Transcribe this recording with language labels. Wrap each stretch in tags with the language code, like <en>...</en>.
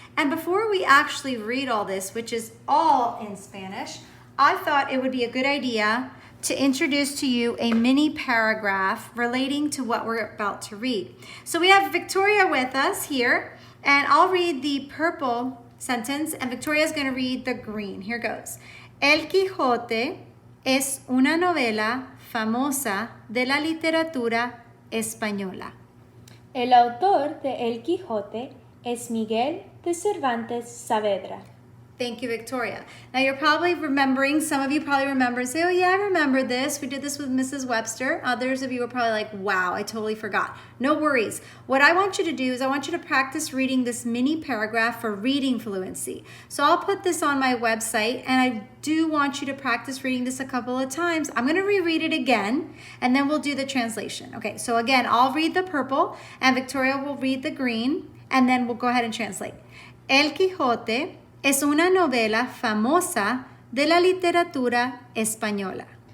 <en>And before we actually read all this, which is all in Spanish, I thought it would be a good idea to introduce to you a mini paragraph relating to what we're about to read. So we have Victoria with us here, and I'll read the purple sentence, and Victoria is going to read the green. Here goes.</en> <es>El Quijote es una novela famosa de la literatura española. El autor de El Quijote es Miguel de Cervantes Saavedra.</es> <en>Thank you, Victoria. Now you're probably remembering, some of you probably remember and say, oh yeah, I remember this. We did this with Mrs. Webster. Others of you are probably like, wow, I totally forgot. No worries. What I want you to do is I want you to practice reading this mini paragraph for reading fluency. So I'll put this on my website, and I do want you to practice reading this a couple of times. I'm gonna reread it again, and then we'll do the translation. Okay, so again, I'll read the purple, and Victoria will read the green, and then we'll go ahead and translate.</en> <es>El Quijote es una novela famosa de la literatura española.</es>